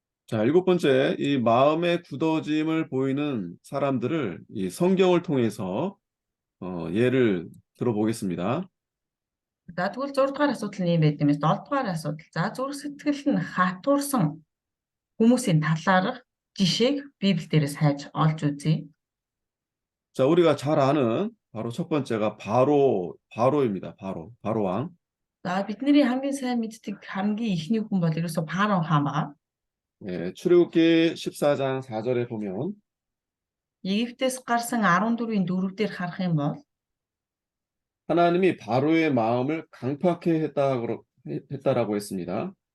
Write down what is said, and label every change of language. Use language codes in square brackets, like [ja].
[ko] 자, 일곱 번째, 이 마음의 굳어짐을 보이는 사람들을 이 성경을 통해서 예를 들어보겠습니다. [mn] За тэгвэл 6 дугаар асуудал нь юм байт юм. 7 дугаар асуудал. За зүрх сэтгэл нь хатуурсан хүмүүсийн талаарх жишээг Библи дээрээс хайж олж үзье. [ko] 자, 우리가 잘 아는 바로 첫 번째가 바로입니다. 바로 왕. [mn] За бидний хамгийн сайн мэддэг хамгийн ихний хүн бол ерөөсө Парон хаан байгаа. [ko] 출애굽기 14장 4절에 보면 [mn] Египтээс гарсан 14-ийн 4-дээр харах юм бол [ko] 하나님이 바로의 마음을 강팍해 했다라고 했습니다.